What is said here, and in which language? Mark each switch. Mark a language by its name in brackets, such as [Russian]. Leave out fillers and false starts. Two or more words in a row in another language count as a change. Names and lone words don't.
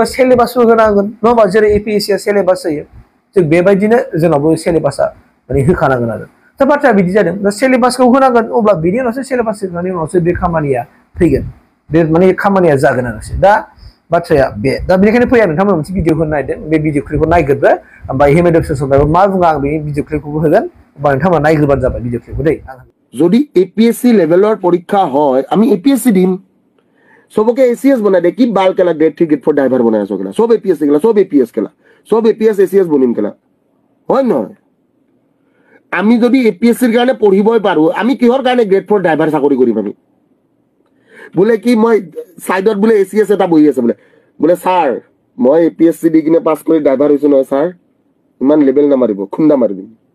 [Bodo] सिलेबासबो होनांगोन नङा होमबा जेरै एपिएससिया सिलेबास होयो थिग बेबायदिनो जोंनावबो सिलेबासा माने होखानांगोन आरो दा बाथ्राया बिदि जादों दा सिलेबासखौ होनांगोन अब्ला बिनि उनावसो सिलेबास होखांनायनि उनावसो बे खामानिया फैगोन बे माने खामानिया जागोन आरोसो दा बाथ्राया बे दा बेनिखायनो फैया नोंथांमोन मोनसे भिडिअ होनो नागिरदों बे भिडिअ क्लिपखौ नायग्रोदो ओमफ्राय हेमन्त बिश्व शर्मायाबो मा बुङो आं बे भिडिअ क्लिपखौबो होगोन होमबा नोंथांमोना नायग्रोबानो जाबाय भिडिअ क्लिपखौ दै [Assamese] যদি এপিএসসি লেভেলৰ পৰীক্ষা হয় আমি এপিএসসি দিম সবকে এসিএস বনাই দে কি বাল কেলা গ্রেড 3 গ্রেড 4 ড্রাইভার বনাই আছো কেলা সব এপিএসসি কেলা সব এপিএস কেলা সব এপিএস এসিএস বনিম কেলা হয় নহয় আমি যদি এপিএসসিৰ কাৰণে পঢ়িবই পাৰো আমি কিহৰ কাৰণে গ্ৰেড 4 ড্ৰাইভাৰ চাকৰি কৰিম আমি বোলে কি মই সাইডত বোলে এসিএস এটা বহি আছে বোলে স্যাৰ মই এপিএসসি দি কিনে পাছ কৰি ড্ৰাইভাৰ হৈছো নহয় স্যাৰ ইমান লেভেল নামাৰিব খুন্দা মাৰি দিম